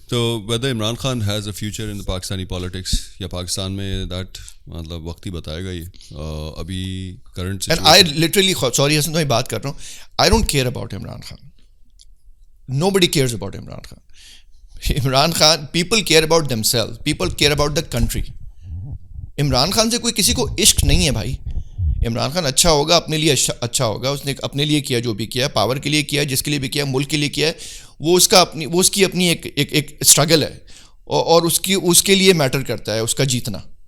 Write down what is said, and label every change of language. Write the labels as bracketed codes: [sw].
[ur] تو [en] whether Imran Khan has a future in Pakistani politics [ur] یا پاکستان میں دیٹ مطلب وقت ہی بتائے گا. یہ ابھی current [en] and I literally sorry Hassan [ur] میں بات کر رہا ہوں, [en] I don't care about Imran Khan. Nobody cares about Imran Khan. Imran Khan, people care about them self, people care about the country. [ur] Imran Khan سے کوئی کسی کو عشق نہیں ہے بھائی. عمران خان اچھا ہوگا, اپنے لیے اچھا ہوگا, اس نے اپنے لیے کیا جو بھی کیا, پاور کے لیے کیا, جس کے لیے بھی کیا, ملک کے لیے کیا ہے, وہ اس کی اپنی ایک اسٹرگل ہے, اور اس کے لیے میٹر کرتا ہے اس کا جیتنا.